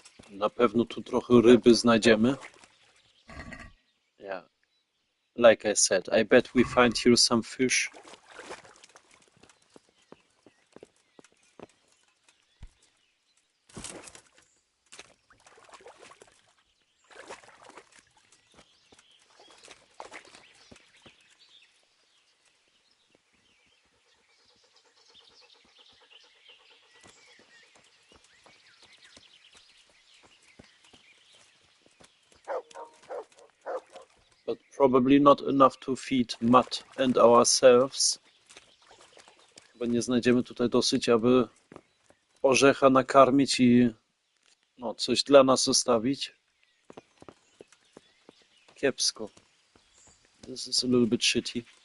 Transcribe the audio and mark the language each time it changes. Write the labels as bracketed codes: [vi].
[pl] Na pewno tu trochę ryby znajdziemy. [en] Yeah. Like I said, I bet we find here some fish. But probably not enough to feed Matt and ourselves. [pl] Chyba nie znajdziemy tutaj dosyć, aby orzecha nakarmić i no, coś dla nas zostawić. Kiepsko. [en] This is a little bit shitty.